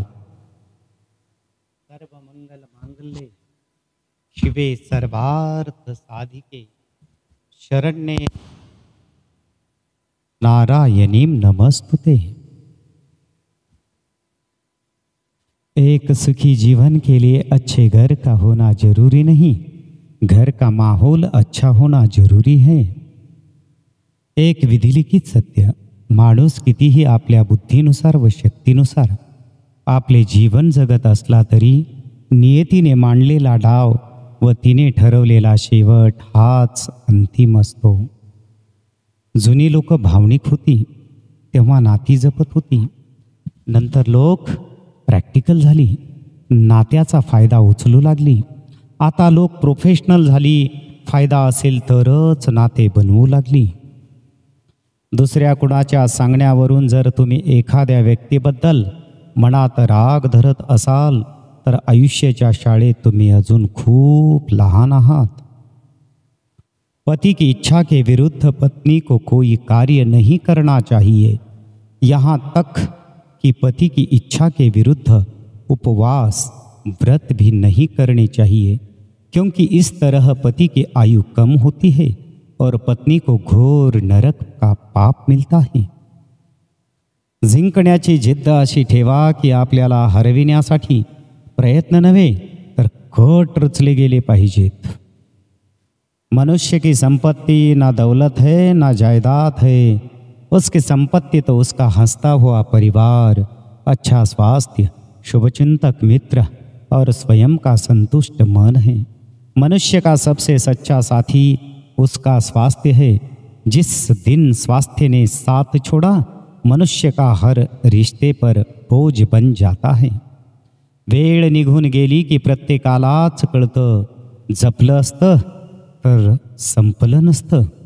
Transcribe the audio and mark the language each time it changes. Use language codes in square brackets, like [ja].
[sa] सर्व मंगल मांगल्ये शिवे सर्वार्थ साधिके शरण्ये नारायणीं नमस्तुते। [hi] एक सुखी जीवन के लिए अच्छे घर का होना जरूरी नहीं, घर का माहौल अच्छा होना जरूरी है। [mr] एक विधिलिखित सत्य, माणूस कितीही आपल्या बुद्धीनुसार व शक्तीनुसार आपले जीवन जगत असला तरी नियतीने मांडलेला डाव व तिने ठरवलेला शेवट हाच अंतिम असतो। जुनी लोक भावनिक होती तेव्हा नाती जपत होती, नंतर लोक प्रॅक्टिकल झाली, नात्याचा फायदा उचलू लागली। आता लोक प्रोफेशनल झाली, फायदा असेल तरच नाते बनवू लागली। दुसऱ्या कुणाच्या सांगण्यावरून जर तुम्ही एखाद्या व्यक्तीबद्दल मनात राग धरत असाल तर आयुष्याच्या शाळेत तुम्ही अजून खूप लहान आहात। [hi] पति की इच्छा के विरुद्ध पत्नी को कोई कार्य नहीं करना चाहिए, यहाँ तक कि पति की इच्छा के विरुद्ध उपवास व्रत भी नहीं करने चाहिए, क्योंकि इस तरह पति की आयु कम होती है और पत्नी को घोर नरक का पाप मिलता है। [mr] जिंकण्याची जिद्द अशी ठेवा की आपल्याला हरविण्यासाठी प्रयत्न नव्हे तर कट रचले गेले पाहिजेत। [hi] मनुष्य की संपत्ति ना दौलत है ना जायदाद है, उसकी संपत्ति तो उसका हंसता हुआ परिवार, अच्छा स्वास्थ्य, शुभचिंतक मित्र और स्वयं का संतुष्ट मन है। मनुष्य का सबसे सच्चा साथी उसका स्वास्थ्य है। जिस दिन स्वास्थ्य ने साथ छोड़ा, मनुष्य का हर रिश्ते पर बोझ बन जाता है। [mr] वेळ निघून गेली की प्रत्येकालाच कळतं, जपलं असतं तर संपलं नसतं।